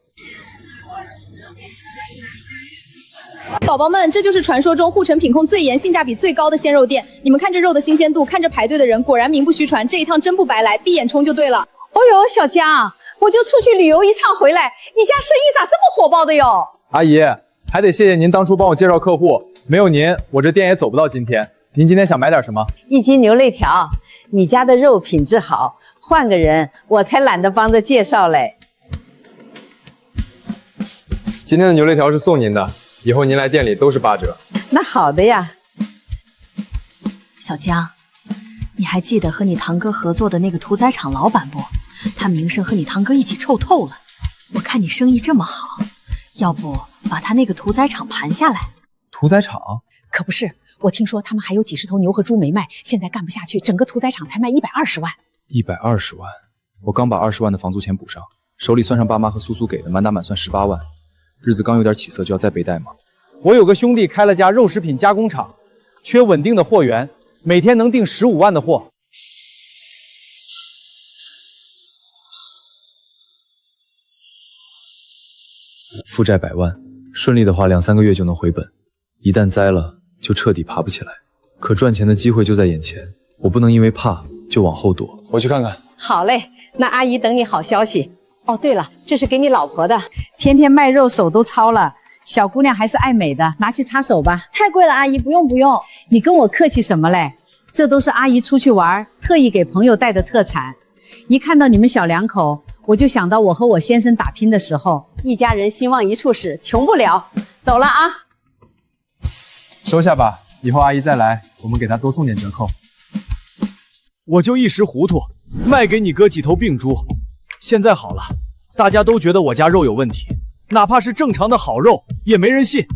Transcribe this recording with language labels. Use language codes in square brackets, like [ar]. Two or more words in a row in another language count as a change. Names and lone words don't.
[zh] 寶寶們，這就是傳說中護城品控最嚴、性價比最高的鮮肉店。你們看這肉的新鮮度，看着排隊的人，果然名不虛傳。這一趟真不白來，閉眼衝就對了。哦呦，小江，我就出去旅遊一趟回來，你家生意咋這麼火爆的喲？阿姨，還得謝謝您當初幫我介紹客戶，沒有您，我這店也走不到今天。您今天想買點什麼？一斤牛肋條，你家的肉品質好，換個人我才懶得幫着介紹嘞。今天的牛肋條是送您的，以後您來店裡都是8折。那好的呀。小江，你還記得和你堂哥合作的那個屠宰場老闆不？他名聲和你堂哥一起臭透了。我看你生意這麼好，要不把他那個屠宰場盤下來？屠宰場？可不是。我聽說他們還有幾十頭牛和豬沒賣，現在幹不下去，整個屠宰場才賣120萬。 120萬，我剛把20萬的房租錢補上，手裡算上爸媽和蘇蘇給的，滿打滿算18萬，日子剛有點起色就要再背貸嗎？我有個兄弟開了家肉食品加工廠，缺穩定的貨源，每天能訂15萬的貨。負債100萬，順利的話2、3個月就能回本，一旦栽了就徹底爬不起來。可賺錢的機會就在眼前，我不能因為怕就往後躲。我去看看。好嘞，那阿姨等你好消息。哦，对了，这是给你老婆的，天天卖肉手都糙了，小姑娘还是爱美的，拿去擦手吧。太貴了，阿姨，不用不用。你跟我客氣什麼嘞？這都是阿姨出去玩特意給朋友帶的特產。一看到你們小兩口，我就想到我和我先生打拼的時候，一家人興旺一處使，窮不了。走了啊。收下吧，以後阿姨再來，我們給她多送點折扣。我就一時糊塗，賣給你哥幾頭病豬。現在好了，大家都覺得我家肉有問題，哪怕是正常的好肉也沒人信。